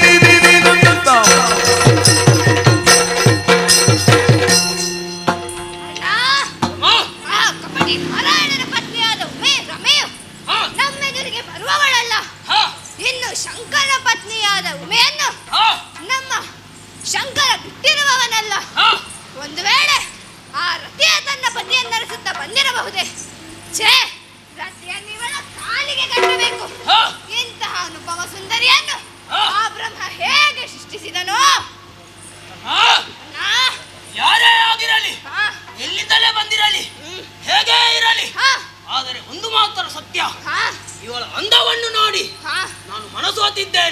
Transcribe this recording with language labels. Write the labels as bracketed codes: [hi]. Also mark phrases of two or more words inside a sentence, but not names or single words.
[kn] ಕಪಟಿ ನಾರಾಯಣನ ಪತ್ನಿಯಾದ ಉಮೆ ರಮೆಯು ನಮ್ಮೆದುರಿಗೆ ಬರುವವಳಲ್ಲ. ಇನ್ನು ಶಂಕರನ ಪತ್ನಿಯಾದ ಉಮೆಯನ್ನು ನಮ್ಮ ಶಂಕರ ಬಿಟ್ಟಿರುವವನಲ್ಲ. ಒಂದು ವೇಳೆ ಆ ರತಿಯ ತನ್ನ ಪತಿಯನ್ನರಿಸುತ್ತಾ ಬಂದಿರಬಹುದೇ? ಛೇ, ರತಿಯನ್ನು ಇವಳ ಕಾಲಿಗೆ ಕಟ್ಟಬೇಕು. ಇಂತಹ ಅನುಪಮ ಸುಂದರಿಯನ್ನು ಆ ಬ್ರಹ್ಮ ಹೇಗೆ ಸೃಷ್ಟಿಸಿದನೋ? ಯಾರೇ ಆಗಿರಲಿ, ಎಲ್ಲಿಂದಲೇ ಬಂದಿರಲಿ, ಹೇಗೆ ಇರಲಿ, ಆದರೆ ಒಂದು ಮಾತ್ರ ಸತ್ಯ, ಇವಳ ಅಂದವನ್ನು ನೋಡಿ ನಾನು ಮನಸೋತಿದ್ದೇನೆ.